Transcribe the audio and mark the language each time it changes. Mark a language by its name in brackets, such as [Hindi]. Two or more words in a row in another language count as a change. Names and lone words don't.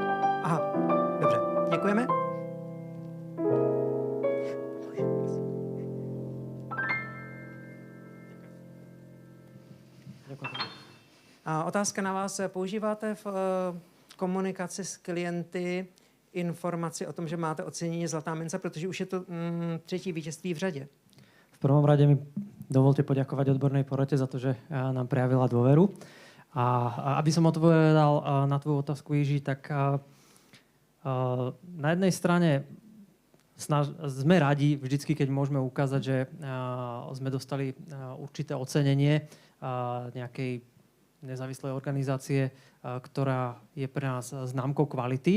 [Czech] Aha, dobře, děkujeme. A otázka na vás. Používáte v komunikaci s klienty informaci o tom, že máte ocenění Zlatá mince, protože už je to třetí vítězství v řadě? [Slovak] V prvom rade mi dovolte poďakovať odbornej porote za to, že nám prejavila dôveru. A aby som odpovedal na tvoju otázku, Jiří, tak na jednej strane sme radi vždycky, keď môžeme ukázať, že sme dostali určité ocenenie nejakej nezávislej organizácie, ktorá je pre nás známkou kvality.